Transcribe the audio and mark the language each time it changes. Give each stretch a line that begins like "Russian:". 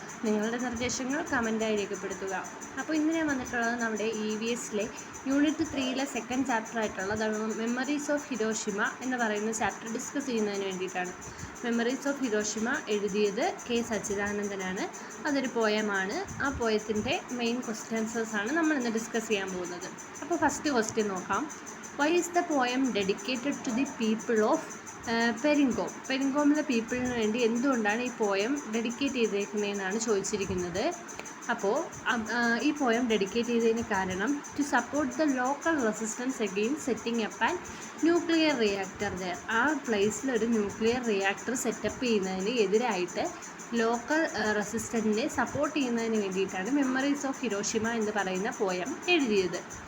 Malayalam: നിങ്ങളുടെ നിർദ്ദേശങ്ങൾ കമൻറ്റായി രേഖപ്പെടുത്തുക. അപ്പോൾ ഇന്ന് ഞാൻ വന്നിട്ടുള്ളത് നമ്മുടെ EVSലെ യൂണിറ്റ് 3ലെ സെക്കൻഡ് ചാപ്റ്റർ ആയിട്ടുള്ള മെമ്മറീസ് ഓഫ് ഹിരോഷിമ എന്ന് പറയുന്ന ചാപ്റ്റർ ഡിസ്കസ് ചെയ്യുന്നതിന് വേണ്ടിയിട്ടാണ്. മെമ്മറീസ് ഓഫ് ഹിരോഷിമ എഴുതിയത് K. സച്ചിദാനന്ദനാണ്. അതൊരു പോയമാണ്. ആ പോയത്തിൻ്റെ മെയിൻ ക്വസ്റ്റ്യൻസാണ് നമ്മൾ ഇന്ന് ഡിസ്കസ് ചെയ്യാൻ പോകുന്നത്. അപ്പോൾ ഫസ്റ്റ് ക്വസ്റ്റ്യൻ നോക്കാം.
English: Why is the poem dedicated to the people of Peringome?
Malayalam: പെരിങ്കോമിലെ പീപ്പിളിന് വേണ്ടി എന്തുകൊണ്ടാണ് ഈ പോയം ഡെഡിക്കേറ്റ് ചെയ്തേക്കുന്നതെന്നാണ് ചോദിച്ചിരിക്കുന്നത്. അപ്പോൾ ഈ പോയം ഡെഡിക്കേറ്റ് ചെയ്തതിന് കാരണം
English: To support the local resistance against setting up and nuclear reactor there.
Malayalam: ആ പ്ലേസിൽ ഒരു ന്യൂക്ലിയർ റിയാക്ടർ സെറ്റപ്പ് ചെയ്യുന്നതിന് എതിരായിട്ട് ലോക്കൽ റെസിസ്റ്റൻറ്റിനെ സപ്പോർട്ട് ചെയ്യുന്നതിന് വേണ്ടിയിട്ടാണ് മെമ്മറീസ് ഓഫ് ഹിരോഷിമ എന്ന് പറയുന്ന പോയം എഴുതിയത്.